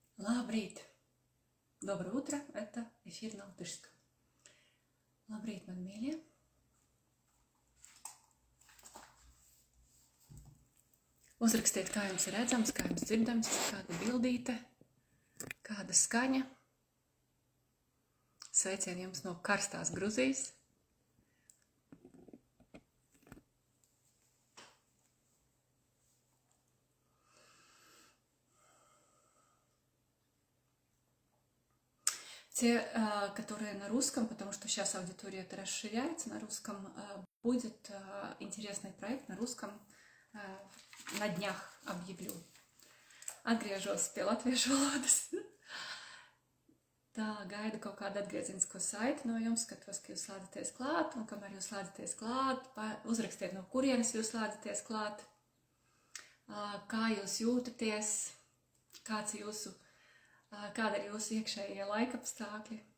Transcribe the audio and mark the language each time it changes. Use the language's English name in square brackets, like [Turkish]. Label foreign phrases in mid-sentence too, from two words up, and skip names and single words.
[Latvian] Labrīt! [Russian] Доброе утро, это эфир на латышском. [Latvian] Labrīt, man mīļie! Uzrakstiet, kā jums ir redzams, kā jums dzirdams, kāda bildīte, kāda skaņa. Sveicieni jums no karstās Gruzijas. [Russian] Те, которые на русском, потому что сейчас аудитория расширяется на русском, будет интересный проект на русском, на dņах объявлю. [Latvian] Atgriežos pie latviešu valodas. Tā, gaidu kaut kādu atgriezenisko saiti no jums, skatos, ka jūs slēdzaties klāt, un kamēr jūs slēdzaties klāt, uzrakstiet, no kurienes jūs slēdzaties klāt, kā jūs jūtaties, kāda ir jūsu iekšējie laikapstākļi.